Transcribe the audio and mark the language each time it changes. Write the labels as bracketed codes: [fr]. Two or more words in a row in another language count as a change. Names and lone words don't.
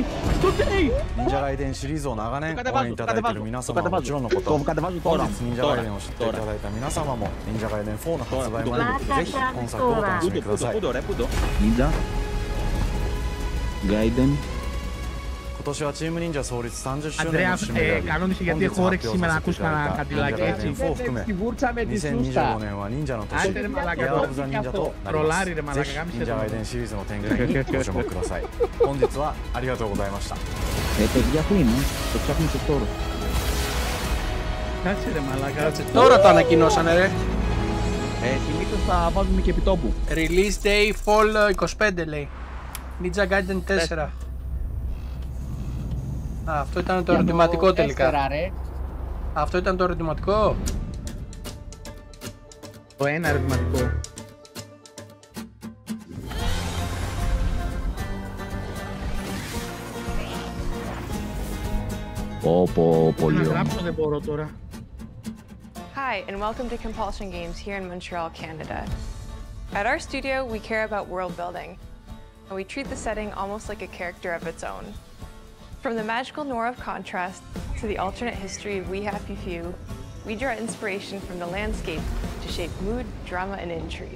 [ja] 忍者ガイデンシリーズを長年応援いただいている皆様はもちろんのこと本日忍者ガイデンを知っていただいた皆様も忍者ガイデン4の発売までぜひ本作をお楽しみください。 Ninja Gaiden. 今年はチーム忍者創立30周年 [el] Αντρέα, [ja] の節目であり [el] κανόνισε [ja] 本 [el] γιατί [ja] 日 [el] έχω [ja] 発 [el] όρεξη [ja] 表 [el] σήμερα να [ja] させてい [el] ακούς [ja] ただい [el] κανένα [ja] た [el] κάτι [ja] 忍者 [el] like [ja] ガイデン [el] έτσι. [ja] 4を含め [el] Στη βούρτσα με τη [ja] 2025 [el] σούστα. [ja] 年は忍者の年 [el] Άντε ρε μαλάκα, [en] Year of the Ninja [ja] となりま [el] τρολάρι ρε [ja] す。ぜ [el] μαλάκα, [ja] ひ [el] γάμισε [ja] 忍者 [el] το. [ja] ガイデンシリーズの展開にご注目ください。本日はありがとうございました。 [el] Παιδιά που είναι, το ψάχνω σε τώρα. Κάτσε ρε μαλάκα. Κάτσε, τώρα το ανακοινώσανε ρε. Συνήθως θα βάζουμε και επιτόπου. [en] Release day Fall 25 λέει. Ninja Gaiden 4. [el] Α, αυτό ήταν το ερωτηματικό τελικά. Αυτό ήταν το ερωτηματικό. Το ένα ερωτηματικό. Πολύ Να ωραία. γράψω δεν μπορώ τώρα. [en] Hi, and welcome to Compulsion Games here in Montreal, Canada. At our studio, we care about world building, and we treat the setting almost like a character of its own. From the magical noir of contrast to the alternate history of We Happy Few, we draw inspiration from the landscape to shape mood, drama, and intrigue.